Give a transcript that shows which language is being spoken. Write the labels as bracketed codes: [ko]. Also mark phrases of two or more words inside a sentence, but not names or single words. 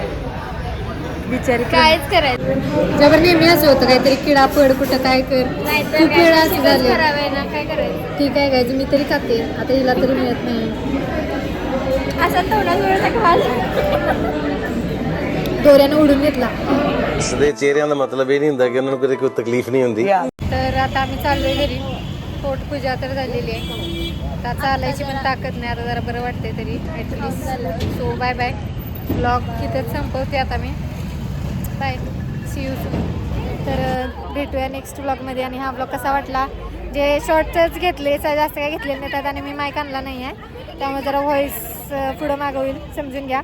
[mr] बिचारी कायच करायचं जबर नेहमी असं होतं काहीतरी किडा पड कुठं काय कर नाहीतर खूप वेळा असं काय झाले. करावं ना काय करायचं ठीक आहे काय मी तरी खाते आता हिला तरी मिळत नाही. असा तोंडाजवळचा घाल दोऱ्यानं उडून घेतला. [pa] ਸਦੇ ਚਿਹਰਿਆਂ ਦਾ ਮਤਲਬ ਇਹ ਨਹੀਂ ਹੁੰਦਾ ਕਿ ਉਹਨਾਂ ਨੂੰ ਕਦੇ ਕੋਈ ਤਕਲੀਫ ਨਹੀਂ ਹੁੰਦੀ [mr] तर आता आम्ही चाललोय घरी. पोटपूजा तर झालेली आहे. आता चालायची पण ताकद नाही आता जरा बरं वाटतंय तरी ॲटलिस्ट. [en] so bye bye. [mr] ब्लॉग इथंच संपवते आता मी. [en] bye see you soon. [mr] तर भेटूया नेक्स्ट ब्लॉगमध्ये. आणि हा ब्लॉग कसा वाटला जे शॉर्टच घेतले जास्त काय घेतलेले नाही त्यात आणि मी माईक आणला नाही आहे त्यामुळे जरा व्हॉईस पुढं मागं होईल समजून घ्या.